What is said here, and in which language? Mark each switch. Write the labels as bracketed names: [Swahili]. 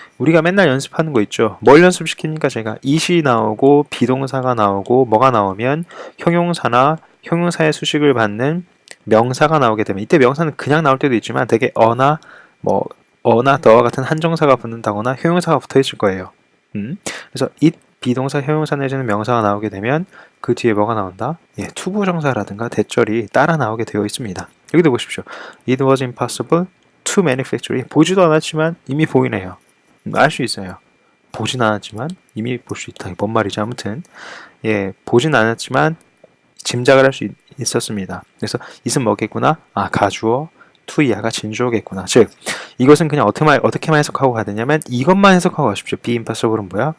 [Korean] 우리가 맨날 연습하는 거 있죠. 뭘 연습시키니까 제가 it이 나오고 비동사가 나오고 뭐가 나오면 형용사나 형용사의 수식을 받는 명사가 나오게 되면 이때 명사는 그냥 나올 때도 있지만 되게 어나 더와 같은 한정사가 붙는다거나 형용사가 붙어 있을 거예요. 그래서 it 비동사 형용사 내지는 명사가 나오게 되면 그 뒤에 뭐가 나온다? 예, 투부정사라든가 대절이 따라 나오게 되어 있습니다. 여기도 보십시오. [English] It was impossible to manufacture. [Korean] 보지도 않았지만 이미 보이네요. 알 수 있어요. 보진 않았지만 이미 볼 수 있다. 뭔 말이지? 아무튼 예, 보진 않았지만 짐작을 할 수 있었습니다. 그래서 it은 뭐겠구나? 아, 가주어 to 이하가 진주어겠구나. 즉 이것은 그냥 어떻게만 해석하고 가야 되냐면 이것만 해석하고 가십시오. [English] be impossible [Korean] 은 뭐야?